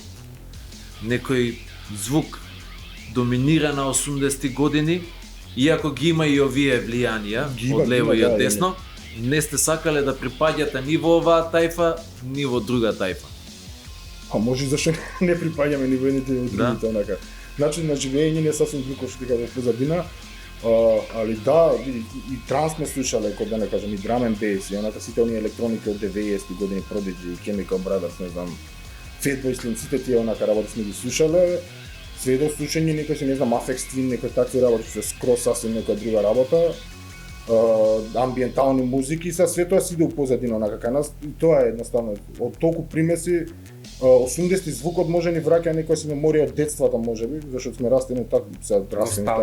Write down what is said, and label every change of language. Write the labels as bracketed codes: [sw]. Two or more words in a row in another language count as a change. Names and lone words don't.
[mk] Некој звук доминира на 80-ти години, иако ги има и овие влијанија од лево и од десно, не сте сакале да припаѓате ни во оваа тајфа, ни во друга тајфа. А може зашто не припаѓаме ни во едните ни во другите, онака. Начин на живење не е сасвим друг, што ти кажа позадина. Али да, и транс сме слушале, кога да не кажам, и [en] drum and bass, [mk] и онака сите оние електроники од 90-ти години, Prodigy, Chemical Brothers, не знам, Fatboy Slim, сите тие онака работи сме ги слушале. Све до слушање некој си, не знам, Aphex Twin, некој такви работи, се скроз сасвим некоја друга работа. Амбиентални музики, [sr] све тоа си иде у позадина, [mk] онака кај нас, и тоа е едноставно, од толку примеси, 80-ти звукот може ни враќа некоја си меморија од детството можеби, зашто сме растени така, се растени така.